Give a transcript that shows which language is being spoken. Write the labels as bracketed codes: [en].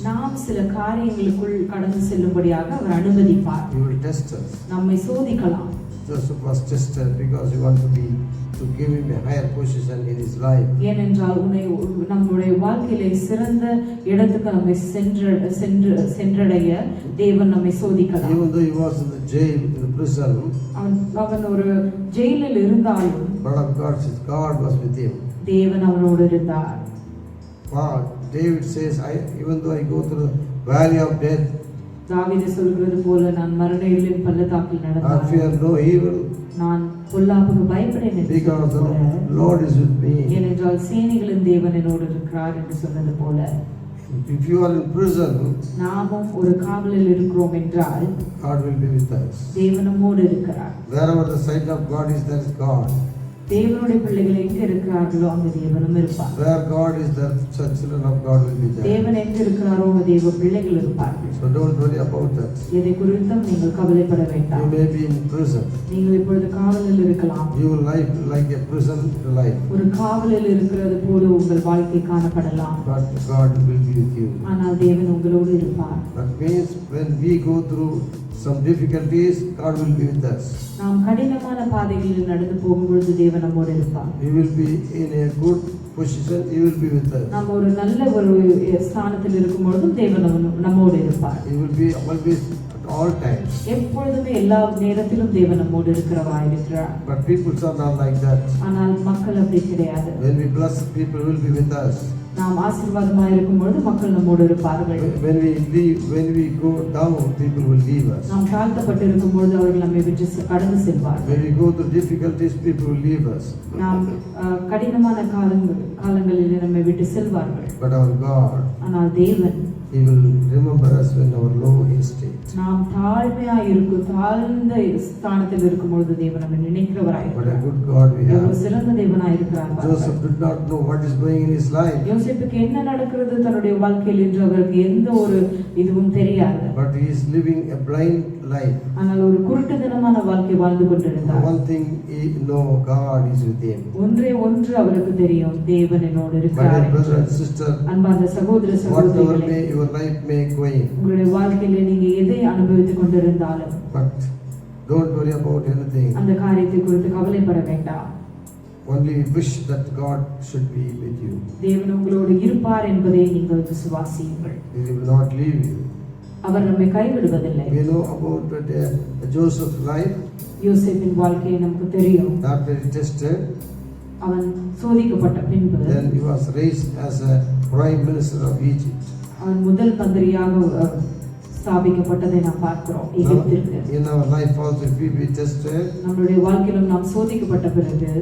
[ta] நாம் சில காரியங்களுக்குள் கடந்து செல்லும்படியாக அவர் அனுமதிப்பார். [en] He will test us. [ta] நம்மை சோதிக்கலாம். [en] Joseph was tested because he wanted to give him a higher position in his life. [ta] ஏனென்றால் நம்முடைய வாழ்க்கையிலே சிறந்த இடத்துக்கு நம்மை சென்றடைய தேவன் நம்மை சோதிக்கலாம். [en] Even though he was in the jail, in the prison, [ta] அவன் ஒரு ஜெயிலில் இருந்தாலும் [en] but of God was with him. [ta] தேவன் அவனோடு இருந்தார். [en] Wow, David says, even though I go through the valley of death, [ta] தாவீது சொல்கிறது போல, நான் மரண இருளின் பள்ளத்தாக்கில் [en] I [ta] நடந்தாலும் [en] fear no evil, [ta] நான் பொல்லாப்புக்கு பயப்படேன் [en] because the Lord is with me. [ta] ஏனென்றால் சேனைகளின் தேவன் என்னோடு இருக்கிறார் என்று சொன்னது போல, [en] If you are in prison, [ta] நாமும் ஒரு காவலில் இருக்கிறோம் என்றால் [en] God will be with us. [ta] தேவன் நம்மோடு இருக்கிறார். [en] Wherever the sight of God is, there is God. [ta] தேவனுடைய பிள்ளைகள் எங்க இருக்கிறார்களோ அங்க தேவனும் இருப்பார். [en] Where God is, there such children of God will be there. [ta] தேவன் எங்க இருக்கிறாரோ அங்க தேவ பிள்ளைகள் இருப்பார்கள். [en] So don't worry about that. [ta] எதை குறித்தும் நீங்கள் கவலைப்பட [en] You [ta] வேண்டாம். [en] may be in prison. [ta] நீங்கள் இப்பொழுது காவலில் இருக்கலாம். [en] Your life like a prison life. [ta] ஒரு காவலில் இருக்கிறது போல உங்கள் வாழ்க்கை காணப்படலாம். [en] But God will be with you. [ta] ஆனால் தேவன் உங்களோடு இருப்பார். [en] That means when we go through some difficulties, God will be with us. [ta] நாம் கடினமான பாதைகளில் நடந்து போகும்பொழுது தேவன் நம்மோடு இருப்பார். [en] He will be in a good position. He will be with us. [ta] நாம் ஒரு நல்ல ஒரு ஸ்தானத்தில் இருக்கும் பொழுதும் தேவன் நம்மோடு இருப்பார். [en] He will be always at all times. [ta] எப்பொழுதுமே எல்லா நேரத்திலும் தேவன் நம்மோடு இருக்கிறவராய் இருக்கிறார். [en] But people are not like that. [ta] ஆனால் மக்கள் அப்படி கிடையாது. [en] When we bless, people will be with us. [ta] நாம் ஆசீர்வாதமாக இருக்கும் பொழுது மக்கள் நம்மோடு இருப்பார்கள். [en] When we go down, people will leave us. [ta] நாம் தாழ்த்தப்பட்டு இருக்கும் பொழுது அவர்கள் நம்மை விட்டு கடந்து செல்வார்கள். [en] When we go through difficulties, people will leave us. [ta] நாம் கடினமான காலங்களில் நம்மை விட்டு செல்வார்கள். [en] But our God, [ta] ஆனால் தேவன் [en] He will remember us when our low estate. [ta] நாம் தாழ்ந்த ஸ்தானத்தில் இருக்கும் பொழுது தேவன் நம்மை நினைக்கிறவராய் [en] What a [ta] இருக்கிறார். [en] good God we [ta] எவ்வளவு [en] have. [ta] சிறந்த தேவனாய் இருக்கிறார். [en] Joseph did not know what is going in his life, [ta] யோசேப்புக்கு என்ன நடக்கிறது தன்னுடைய வாழ்க்கையில் என்று அவருக்கு எந்த ஒரு இதுவும் தெரியாது. [en] but he is living a blind life. [ta] ஆனால் ஒரு குருட்டுத்தனமான வாழ்க்கை வாழ்ந்து கொண்டிருந்தார். [en] One thing he know, God is with him. [ta] ஒன்றே ஒன்று அவருக்கு தெரியும், தேவன் என்னோடு [en] My [ta] இருக்கிறார் [en] dear brother [ta] என்று. [en] and sister, [ta] அன்பார்ந்த சகோதர [en] whatever [ta] சகோதரிகளே, [en] may your life may go in, [ta] உங்களுடைய வாழ்க்கையில நீங்க எதை அனுபவித்துக் கொண்டிருந்தாலும் [en] but don't worry about anything. [ta] அந்த காரியத்தை குறித்து கவலைப்பட வேண்டாம். [en] Only wish that God should be with you. [ta] தேவன் உங்களோடு இருப்பார் என்பதை நீங்கள் விசுவாசியுங்கள். [en] He will not leave you. [ta] அவர் நம்மை கைவிடுவதில்லை. [en] We know about the Joseph's life, [ta] யோசேப்பின் வாழ்க்கையை நமக்கு தெரியும். [en] after he tested, [ta] அவன் சோதிக்கப்பட்ட பின்பு [en] then he was raised as a prime minister of Egypt. [ta] அவன் முதல் மந்திரியாக ஸ்தாபிக்கப்பட்டதை நாம் பார்க்கிறோம் எகிப்திற்கு. [en] In our life also, if we be tested, [ta] நம்மளுடைய வாழ்க்கையிலும் நாம் சோதிக்கப்பட்ட பிறகு